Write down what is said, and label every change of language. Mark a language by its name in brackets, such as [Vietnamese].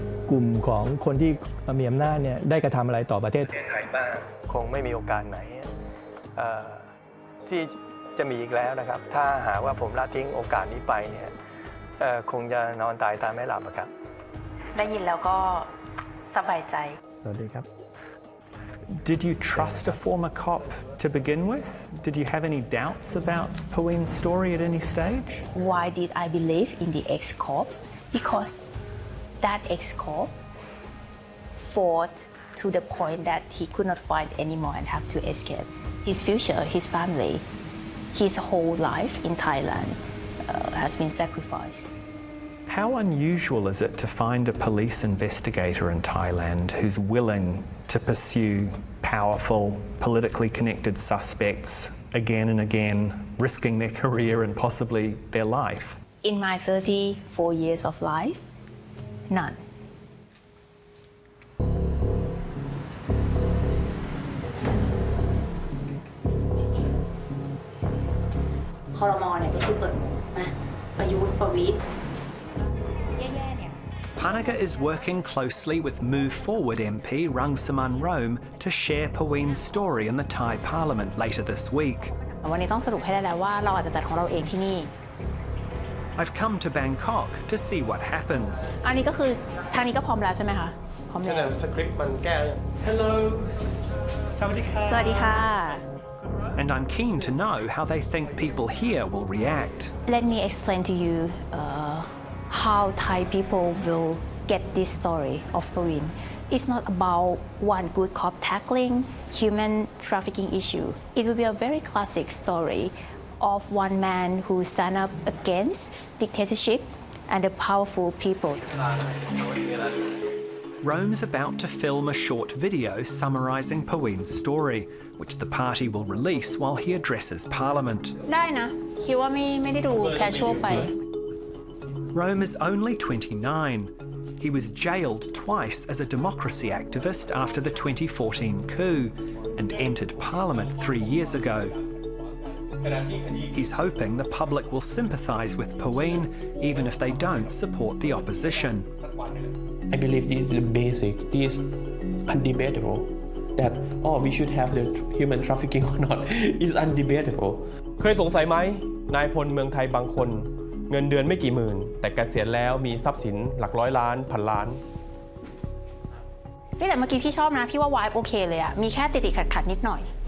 [Thai] กลุ่มของคนที่มีอำนาจเนี่ยได้กระทำอะไรต่อประเทศไทยบ้างคงไม่มีโอกาสไหนที่จะมีอีกแล้วนะครับถ้าหากว่าผมละทิ้งโอกาสนี้ไปเนี่ยคงจะนอนตายตาไม่หลับครับ ได้ยินแล้วก็สบายใจ สวัสดีครับ [English] Did you trust a former cop to begin with? Did you have any doubts about Pawin's story at any stage? Why did I believe in the ex-cop? Because that ex-cop fought to the point that he could not fight anymore and have to escape. His future, his family, his whole life in Thailand has been sacrificed. How unusual is it to find a police investigator in Thailand who's willing to pursue powerful, politically connected suspects again and again, risking their career and possibly their life? In my 34 years of life, none. [Thai] ครม. เนี่ยก็คือเปิดนะประยุทธ์ประวิตร [English] Panaka is working closely with Move Forward MP Rangsaman Rome to share Pawin's story in the Thai Parliament later this week. [Thai] วันนี้ต้องสรุปให้ได้แล้วว่าเราอาจจะจัดของเราเองที่นี่ [English] I've come to Bangkok to see what happens. [Thai] อันนี้ก็คือทางนี้ก็พร้อมแล้วใช่ไหมคะพร้อมแล้ว สคริปต์มันแก้ [English] Hello [Thai] สวัสดีค่ะ สวัสดีค่ะ [English] and I'm keen to know how they think people here will react. Let me explain to you how Thai people will get this story of Pravin. It's not about one good cop tackling human trafficking issue. It will be a very classic story of one man who stand up against dictatorship and the powerful people. Rome's about to film a short video summarising Pawin's story, which the party will release while he addresses Parliament. [Thai] ได้นะคิดว่าไม่ได้ดูแคชชวลไป [English] Rome is only 29. He was jailed twice as a democracy activist after the 2014 coup and entered Parliament 3 years ago. He's hoping the public will sympathise with Pawin even if they don't support the opposition. I believe this is the basic, this is undebatable. That we should have the human trafficking or not is undebatable. [Thai] เคยสงสัยไหมนายพลเมืองไทยบางคนเงินเดือนไม่กี่หมื่นแต่เกษียณแล้วมีทรัพย์สินหลักร้อยล้านพันล้าน แต่เมื่อกี้พี่ชอบนะพี่ว่าวายโอเคเลยอะมีแค่ติดขัดนิดหน่อย